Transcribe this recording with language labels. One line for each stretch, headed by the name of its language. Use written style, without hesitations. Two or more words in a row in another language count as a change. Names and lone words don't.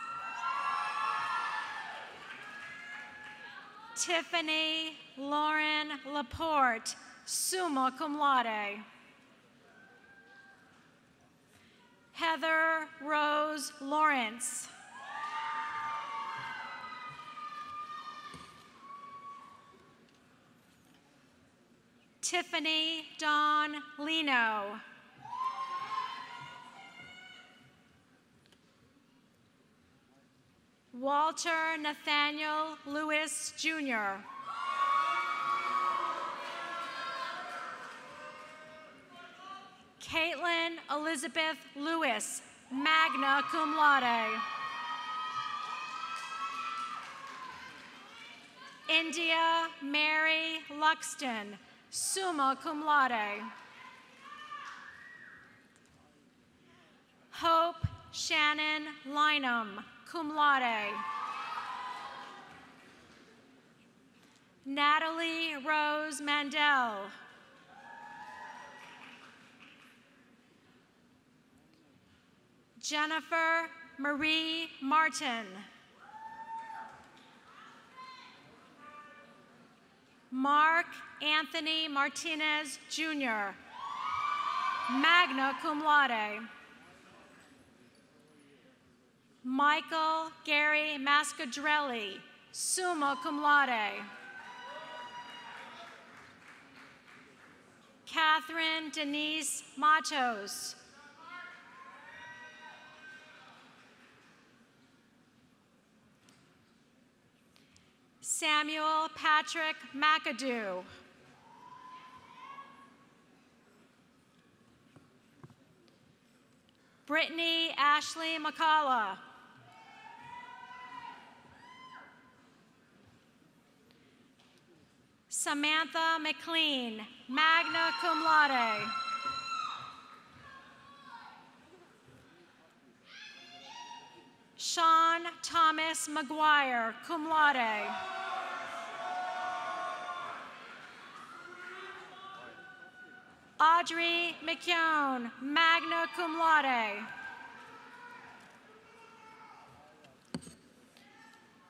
English: Tiffany Lauren Laporte,
Latin: summa cum laude.
English: Heather Rose Lawrence. Tiffany Dawn Lino. Walter Nathaniel Lewis, Jr. Caitlin Elizabeth Lewis,
Latin: magna cum laude.
English: India Mary Luxton,
Latin: summa cum laude.
English: Hope Shannon Lynham,
Latin: cum laude.
English: Natalie Rose Mandel. Jennifer Marie Martin. Mark Anthony Martinez, Jr.,
Latin: magna cum laude.
English: Michael Gary Mascadrelli,
Latin: summa cum laude.
English: Catherine Denise Matos. Samuel Patrick McAdoo. Brittany Ashley McCullough. Samantha McLean,
Latin: magna cum laude.
English: Sean Thomas McGuire,
Latin: cum laude.
English: Audrey McKeown,
Latin: magna cum laude.